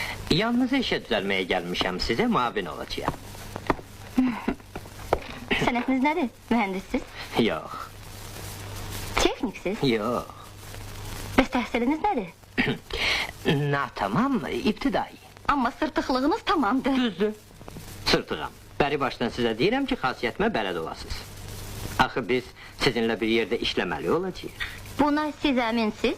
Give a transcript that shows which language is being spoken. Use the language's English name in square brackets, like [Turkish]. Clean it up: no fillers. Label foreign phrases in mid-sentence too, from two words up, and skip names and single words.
[Turkish] Yalnız işe düzelmeye gelmişim, size mavin olacağım. [Azerbaijani] Sənətiniz nədir? Mühəndissiniz? Yok, Texniksiz? yok. Bəs təhsiliniz nədir? Tamam, iptidai. Amma sırtıqlığınız tamamdır. Düzdür. Sırtığam. Bəri başdan sizə deyirəm ki, xasiyyətimə bələd olasınız. Axı biz sizinlə bir yerdə işləməli olacağıq. Buna siz əminsiz?